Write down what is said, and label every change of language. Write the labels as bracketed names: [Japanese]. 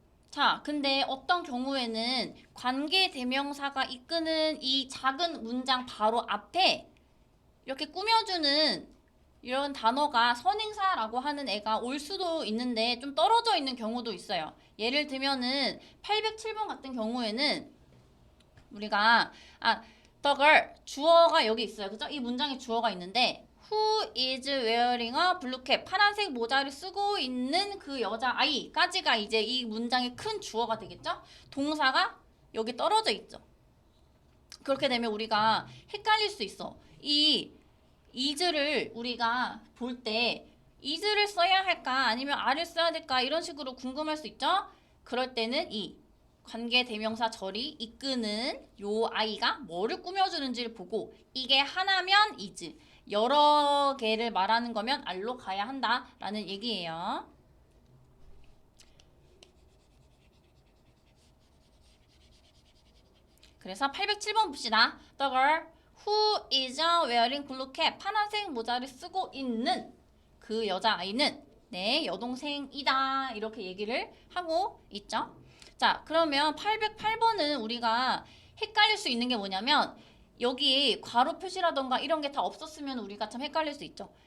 [Korean] 자, 근데 어떤 경우에는 관계대명사가 이끄는 이 작은 문장 바로 앞에 이렇게 꾸며주는 이런 단어가 선행사라고 하는 애가 올 수도 있는데 좀 떨어져 있는 경우도 있어요. 예를 들면은 807번 같은 경우에는 우리가 the girl 주어가 여기 있어요. 그죠? 이 문장에 주어가 있는데 [English] Who is wearing a blue cap? [Korean] 파란색 모자를 쓰고 있는 그 여자 아이까지가 이제 이 문장의 큰 주어가 되겠죠? 동사가 여기 떨어져 있죠. 그렇게 되면 우리가 헷갈릴 수 있어. 이 is를 우리가 볼 때 is를 써야 할까 아니면 are를 써야 될까 이런 식으로 궁금할 수 있죠? 그럴 때는 이 관계대명사 절이 이끄는 요 아이가 뭐를 꾸며주는지를 보고 이게 하나면 is, 여러 개를 말하는 거면 al로 가야 한다라는 얘기예요. 그래서 807번 봅시다. [English] The girl who is wearing blue cap. [Korean] 파란색 모자를 쓰고 있는 그 여자아이는 내 여동생이다. 이렇게 얘기를 하고 있죠. 자, 그러면 808번은 우리가 헷갈릴 수 있는 게 뭐냐면 여기 괄호 표시라던가 이런 게 다 없었으면 우리가 참 헷갈릴 수 있죠.